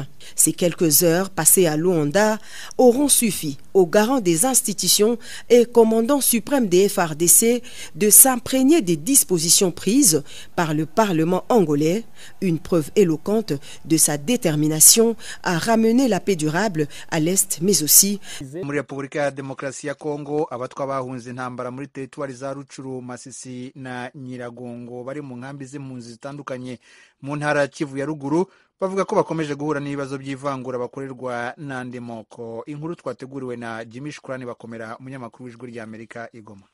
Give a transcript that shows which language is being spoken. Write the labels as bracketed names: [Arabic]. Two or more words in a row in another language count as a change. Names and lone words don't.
[French] Ces quelques heures passées à Luanda auront suffi aux garants des institutions et commandant suprême des FARDC de s'imprégner des dispositions prises par le Parlement angolais, une preuve éloquente de sa détermination à ramener la paix durable à l'Est, mais aussi [Kinyarwanda] muri Repubulika ya Demokarasi ya Kongo. Abatwa bahunze intambara muri teritwari za Ruchuru, Masisi na Nyiragongo bari mu nkambi z'impunzi zitandukanye mu ntara ya Kivu ya ruguru bavuga ko bakomeje guhura n'ibibazo by'ivangura bakorerwa n'andi moko. Inkuru twateguriwe na Jimmy Shukrani Bakomera, umunyamakuru w'Ijwi ry'Amerika i Goma.